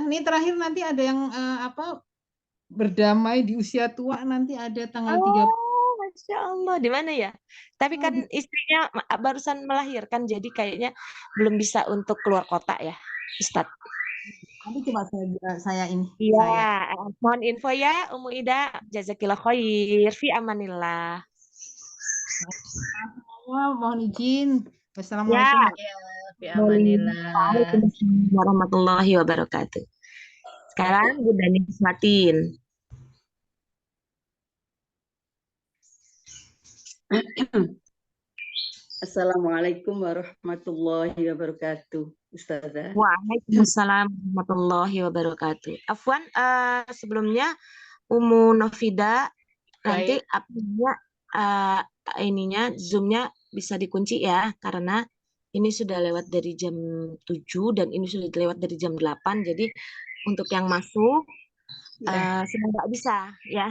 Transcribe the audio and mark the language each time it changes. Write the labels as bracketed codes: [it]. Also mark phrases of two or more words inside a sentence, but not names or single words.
[id] Ini terakhir nanti ada yang berdamai di usia tua nanti ada tanggal 30. Oh, Masya Allah. Di mana ya? Tapi kan di- istrinya barusan melahirkan, jadi kayaknya belum bisa untuk keluar kota ya, Ustadz. Nanti coba saya ini. Iya, Saya. mohon info ya, Umu Ida. [ar] جزاك الله خير، في أمان الله. [id] Mohon izin. Ya, Wassalamualaikum. [ar] في أمان الله. وعليكم السلام ورحمة الله وبركاته. [id] Sekarang Bunda Nismatin. [ar] السلام عليكم ورحمة الله وبركاته, Ustazah. وعليكم السلام ورحمة الله وبركاته. [id] Afwan, sebelumnya Umu Novida, nanti ininya Zoom-nya bisa dikunci ya, karena ini sudah lewat dari jam 7 dan ini sudah lewat dari jam 8. Jadi untuk yang masuk sudah nggak bisa ya.